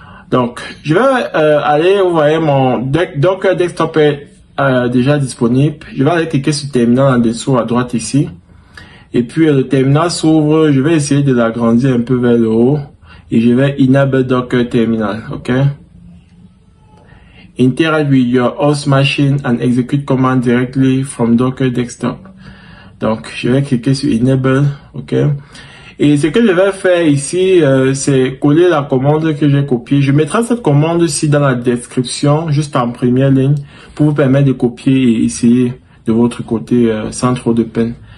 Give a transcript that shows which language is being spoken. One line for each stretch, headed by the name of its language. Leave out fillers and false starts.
French: Donc, je vais aller, vous voyez, mon Docker Desktop est déjà disponible. Je vais aller cliquer sur Terminal en dessous à droite ici. Et puis, le terminal s'ouvre. Je vais essayer de l'agrandir un peu vers le haut. Et je vais Enable Docker Terminal, ok?
English: Interact with your host machine and execute command directly from Docker Desktop.
French: Donc, je vais cliquer sur Enable, ok? Et ce que je vais faire ici, c'est coller la commande que j'ai copiée. Je mettrai cette commande-ci dans la description, juste en première ligne, pour vous permettre de copier et essayer de votre côté sans trop de peine.